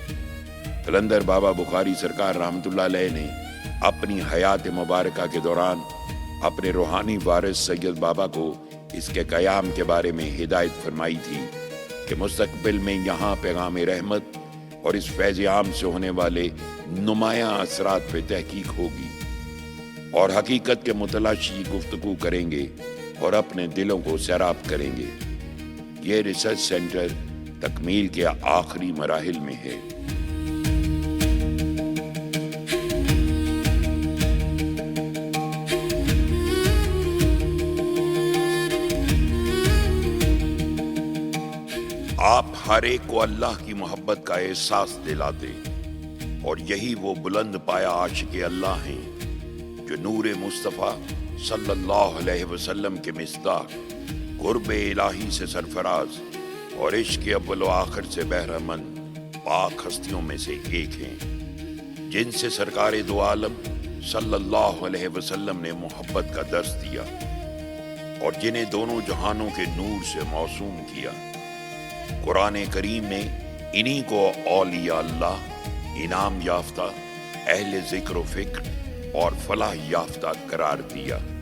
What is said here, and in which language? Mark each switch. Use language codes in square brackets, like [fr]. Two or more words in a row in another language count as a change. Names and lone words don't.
[ur] قلندر بابا بخاری سرکار [ar] رحمۃ اللہ علیہ [ur] نے اپنی حیات مبارکہ کے دوران اپنے روحانی وارث سید بابا کو اس کے قیام کے بارے میں ہدایت فرمائی تھی کہ مستقبل میں یہاں پیغام رحمت اور اس فیض عام سے ہونے والے نمایاں اثرات پہ تحقیق ہوگی اور حقیقت کے متلاشی گفتگو کریں گے اور اپنے دلوں کو سیراب کریں گے. یہ ریسرچ سینٹر تکمیل کے آخری مراحل میں ہے۔ آپ ہر ایک کو اللہ کی محبت کا احساس دلاتے، اور یہی وہ بلند پایا عاشق اللہ ہیں جو نور مصطفیٰ [ar] صلی اللہ علیہ وسلم [ur] کے مصداق، قرب الہی سے سرفراز اور عشق اول و آخر سے بہرہ مند پاک ہستیوں میں سے ایک ہیں، جن سے سرکار دو عالم [ar] صلی اللہ علیہ وسلم [ur] نے محبت کا درس دیا اور جنہیں دونوں جہانوں کے نور سے موسوم کیا۔ قرآن کریم نے انہی کو اولیاء اللہ، انعام یافتہ، اہل ذکر و فکر اور فلاح یافتہ قرار دیا۔